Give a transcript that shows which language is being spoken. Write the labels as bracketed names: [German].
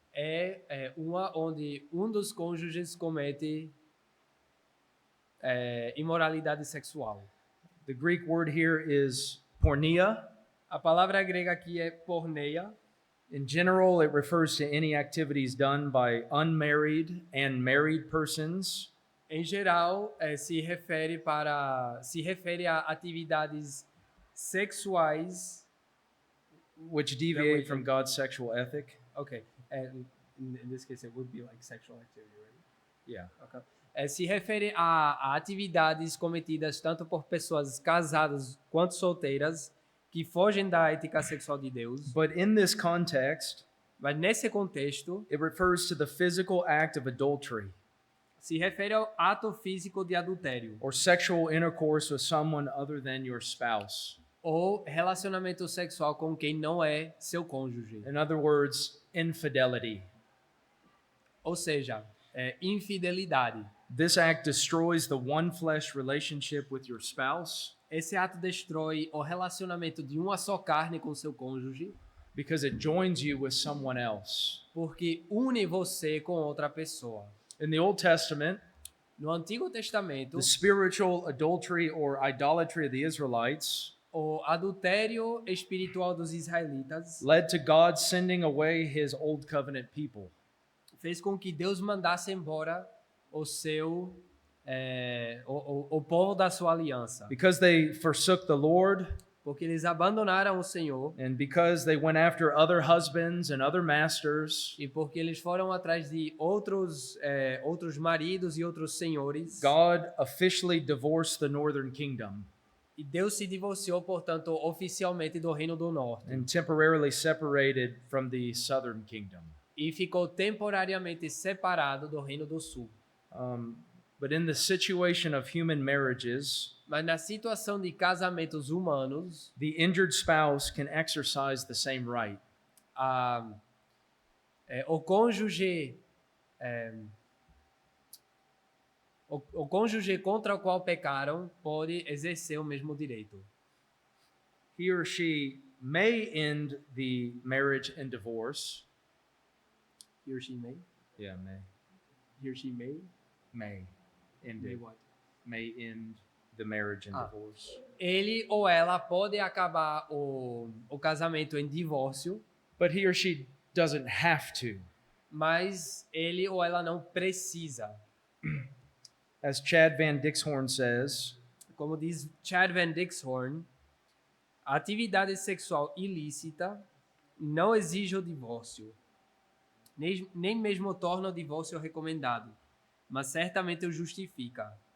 [Portuguese] é uma onde um dos cônjuges comete imoralidade sexual. [English] The Greek word here is porneia. [Portuguese] A palavra grega aqui é porneia. [English] In general, it refers to any activities done by unmarried and married persons [Portuguese] Em geral, se refere a atividades sexuais. [English] which deviate from God's sexual ethic. Okay, in this case, it would be like sexual activity, right? Yeah. Okay. [Portuguese] Se refere a atividades cometidas tanto por pessoas casadas quanto solteiras que fogem da ética sexual de Deus. [English] But in this context, [Portuguese] Mas nesse contexto, [English] it refers to the physical act of adultery [Portuguese] se refere ao ato físico de adultério [English] or sexual intercourse with someone other than your spouse. [Portuguese] ou relacionamento sexual com quem não é seu cônjuge. [English] In other words, infidelity. [Portuguese] Ou seja, infidelidade. [English] This act destroys the one flesh relationship with your spouse [Portuguese] Esse ato destrói o relacionamento de uma só carne com seu cônjuge, [English] because it joins you with someone else. [Portuguese] porque une você com outra pessoa. [English] In the Old Testament, [Portuguese] No Antigo Testamento, [English] the spiritual adultery or idolatry of the Israelites [Portuguese] o adultério espiritual dos israelitas [English] led to God sending away his old covenant people. [Portuguese] fez com que Deus mandasse embora o seu o povo da sua aliança, [English] Because they forsook the Lord [Portuguese] porque eles abandonaram o Senhor [English] and because they went after other husbands and other masters, [Portuguese] e porque eles foram atrás de outros maridos e outros senhores. [English] God officially divorced the northern kingdom [Portuguese] E Deus se divorciou, portanto, oficialmente do Reino do Norte [English] and temporarily separated from the southern kingdom. [Portuguese] e ficou temporariamente separado do Reino do Sul. [English] But in the situation of human marriages, [Portuguese] Mas na situação de casamentos humanos, [English] the injured spouse can exercise the same right. [Portuguese] o cônjuge o cônjuge contra o qual pecaram pode exercer o mesmo direito. [English] He or she may end the marriage in divorce. He or she may? Yeah, may. He or she may? May end May it. what? May end the marriage in divorce. [Portuguese] Ele ou ela pode acabar o casamento em divórcio, [English] But he or she doesn't have to. [Portuguese] mas ele ou ela não precisa. [English] As Chad Van Dixhorn says, [Portuguese] Como diz Chad Van Dixhorn, a atividade sexual ilícita não exige o divórcio, nem mesmo torna o divórcio recomendado, mas certamente o justifica.